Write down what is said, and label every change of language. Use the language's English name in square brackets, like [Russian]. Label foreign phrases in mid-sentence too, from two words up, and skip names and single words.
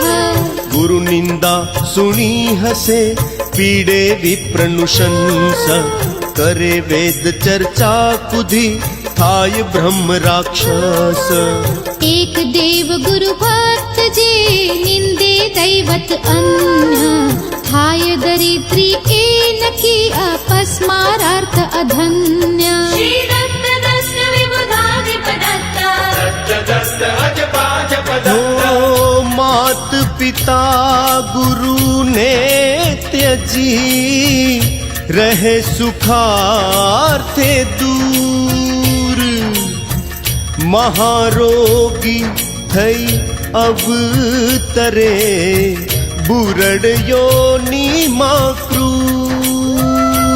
[Gujarati] ગુરુ નિંદા સુણી હસે પીડે વિપ્રનુશંસ કરે વેદ ચર્ચા કુધી થાય બ્રહ્મ રાક્ષસ એક દેવ ગુરુ ભક્ત જે નિંદે દૈવત અન્ય થાય દરિદ્રી એ નકી અપસ્મારાર્થ અધન્ય [Sanskrit] श्री दत्त दत्त विबुधाधिप दत्त [Gujarati] હો માત પિતા ગુરુને ત્યજી રહે સુખાર્થે દૂર મહારોગી થઈ અવતરે બુરડ યોનિમાં ક્રૂર